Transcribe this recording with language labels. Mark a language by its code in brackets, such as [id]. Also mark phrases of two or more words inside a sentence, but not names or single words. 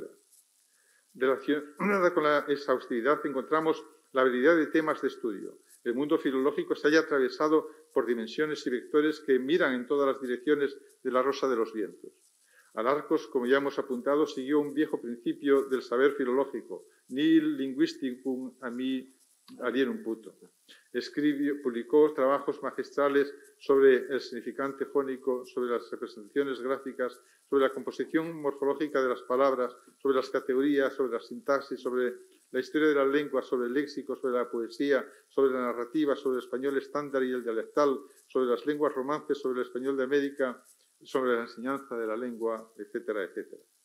[es] Relacionada con la exhaustividad encontramos la variedad de temas de estudio. El mundo filológico se halla atravesado por dimensiones y vectores que miran en todas las direcciones de la rosa de los vientos. Alarcos, como ya hemos apuntado, siguió un viejo principio del saber filológico, [la] nihil linguisticum a mi alienum puto. [es] Publicó trabajos magistrales sobre el significante fónico, sobre las representaciones gráficas, sobre la composición morfológica de las palabras, sobre las categorías, sobre la sintaxis, sobre la historia de la lengua, sobre el léxico, sobre la poesía, sobre la narrativa, sobre el español estándar y el dialectal, sobre las lenguas romances, sobre el español de América, sobre la enseñanza de la lengua, etcétera, etcétera.